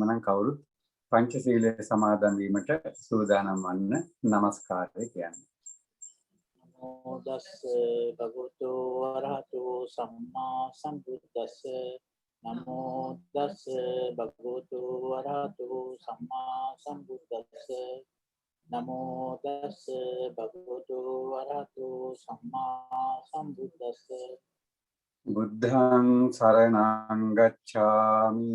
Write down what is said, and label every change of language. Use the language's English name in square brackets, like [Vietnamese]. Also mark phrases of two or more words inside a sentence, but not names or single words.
[Sinhala] නම් කවුරුත් පංචශීලයේ සමාදන් වීමට සූදානම් වන්න নমස්කාරය කියන්නේ. [Pali] නමෝ තස් භගවතු වරහතු සම්මා සම්බුද්දස්ස. නමෝ තස් භගවතු වරහතු සම්මා සම්බුද්දස්ස. නමෝ තස් භගවතු වරහතු සම්මා සම්බුද්දස්ස. බුද්ධං සරණං ගච්ඡාමි.